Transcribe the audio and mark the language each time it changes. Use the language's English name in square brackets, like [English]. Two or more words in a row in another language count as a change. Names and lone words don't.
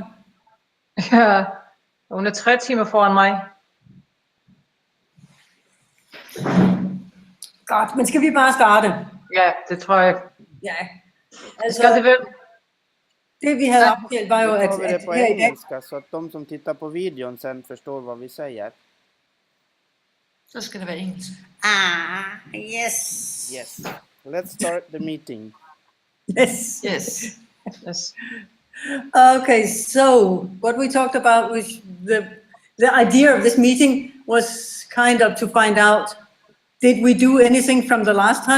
[Danish] Ja, hun er 3 timer foran mig. Godt, men skal vi bare starte? Ja, det tror jeg. Ja. Skal det vel? Det vi havde aftalt var jo, [Swedish] Då [Danish] at [Swedish] tar vi det på [Danish] her i dag, [Swedish] engelska så att de som tittar på videon sen förstår vad vi säger. [Danish] Så skal det være engelsk. [English] yes. Yes. Let's start the meeting. Yes. Yes. Yes. Okay, so what we talked about was the idea of this meeting was kind of to find out, did we do anything from the last time?